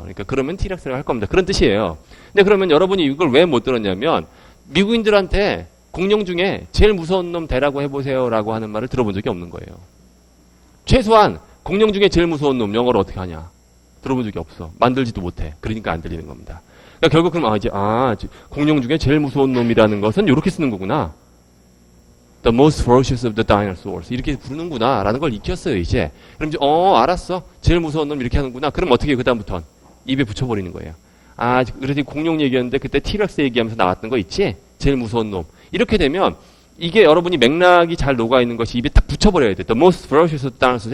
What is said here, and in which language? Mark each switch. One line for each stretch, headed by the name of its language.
Korean: 그러니까 그러면 T-Rex라고 할 겁니다. 그런 뜻이에요. 근데 그러면 여러분이 이걸 왜 못 들었냐면 미국인들한테 공룡 중에 제일 무서운 놈 대라고 해보세요라고 하는 말을 들어본 적이 없는 거예요. 최소한 공룡 중에 제일 무서운 놈 영어로 어떻게 하냐? 들어본 적이 없어. 만들지도 못해. 그러니까 안 들리는 겁니다. 그러니까 결국 그럼 공룡 중에 제일 무서운 놈이라는 것은 이렇게 쓰는 거구나.
English: The most ferocious of the dinosaurs.
Korean: 이렇게 부르는구나. 라는 걸 익혔어요, 이제. 그럼 이제, 알았어. 제일 무서운 놈 이렇게 하는구나. 그럼 어떻게 해요, 그다음부턴? 입에 붙여버리는 거예요. 그래서 공룡 얘기였는데 그때 T-Rex 얘기하면서 나왔던 거 있지? 제일 무서운 놈. 이렇게 되면 이게 여러분이 맥락이 잘 녹아있는 것이 입에 딱 붙여버려야 돼. The most ferocious of the dinosaurs.